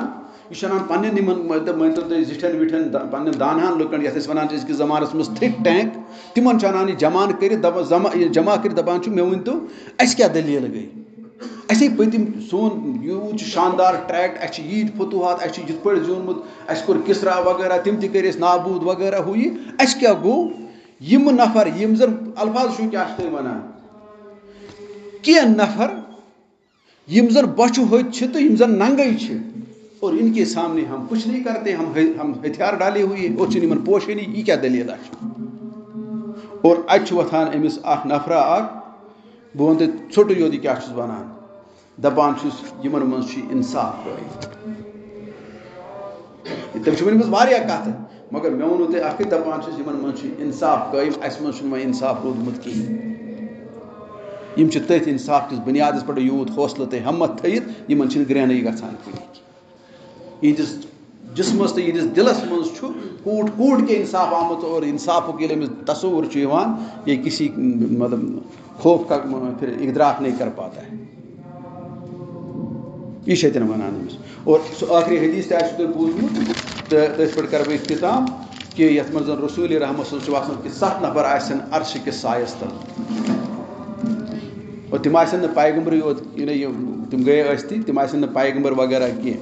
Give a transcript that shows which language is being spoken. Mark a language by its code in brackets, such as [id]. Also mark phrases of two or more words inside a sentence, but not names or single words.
[ks] یہِ چھُ انان پننٮ۪ن یِمن مٲنتو تُہۍ زِٹھٮ۪ن وِٹھٮ۪ن پننٮ۪ن دانہان لُکن یتھ أسۍ وَنان چھِ أزکِس زمانس منٛز [en] think tank [ks] تِمن چھُ انان یہِ جمع کٔرِتھ جمع کٔرِتھ دپان چھُ مےٚ ؤنۍتو اَسہِ کیٛاہ دٔلیٖل گٔے اَسے پٔتِم سون یوٗت چھُ شاندار ٹریکٹ اَسہِ چھِ ییٖتۍ فتوحات اَسہِ چھُ یِتھ پٲٹھۍ زیوٗنمُت اَسہِ کوٚر کِسرا وغیرہ تِم تہِ کٔرۍ أسۍ نابوٗد وغیرہ ہُہ یہِ اَسہِ کیٛاہ گوٚو. یِم نفر یِم زن الفاظ چھُ کیٛاہ چھِ تُہۍ وَنان کینٛہہ نفر یِم زن بۄچھِ ہوٚتۍ چھِ تہٕ یِم زن ننگے چھِ [ur] اور ان کے سامنے ہم کچھ نہیں کرتے ہم ہتھیار ڈالے ہوئے [ks] اور چھِنہٕ یِمن پوشٲنی یہِ کیٛاہ دٔلیٖلا چھِ. اور اَتہِ چھُ وۄتھان أمِس اکھ نفرا اکھ بہٕ وَنہٕ تۄہہِ ژھوٚٹُے یوت یہِ کیٛاہ چھُس وَنان دپان چھُس یِمن منٛز چھُ انصاف قٲیِم. تٔمۍ چھِ ؤنمٕژ واریاہ کَتھٕ مگر مےٚ ووٚنوٕ تۄہہِ اکھٕے دپان چھُس یِمن منٛز چھُ انصاف قٲیِم اَسہِ منٛز چھُنہٕ وۄنۍ انصاف روٗدمُت کِہینۍ. یِم چھِ تٔتھۍ انصاف کِس بنیادس پٮ۪ٹھ یوٗت حوصلہٕ تہٕ ہمت تھٲیِتھ یِمن چھِنہٕ گرٛینٕے گژھان کُنہِ. یِہنٛدِس جسمس تہٕ یِہنٛدِس دِلس منٛز چھُ [ur] کوٗٹ کوٗٹ کے [ks] انصاف آمُت اور انصافُک ییٚلہِ أمِس تصور چھُ یِوان [ur] یہ کسی مطلب خوف کا پھر ادراک نہیں کر پاتا ہے. [ks] یہِ چھِ اَتٮ۪ن وَنان أمِس. اور سُہ ٲخری حدیٖث تہِ آسِوٕ تۄہہِ بوٗزمُت تہٕ تٔتھۍ پٮ۪ٹھ کرٕ بہٕ اختتام کہِ یَتھ منٛز زن رسوٗلِ رحمت صٲب چھُ وَسان کہِ 7 نفر آسن عرشہِ کِس سایس تل اور تِم آسن نہٕ پیغمبرٕے یوت تِم گٔیے ٲسۍتٕے تِم آسن نہٕ پیغمبر وغیرہ کینٛہہ.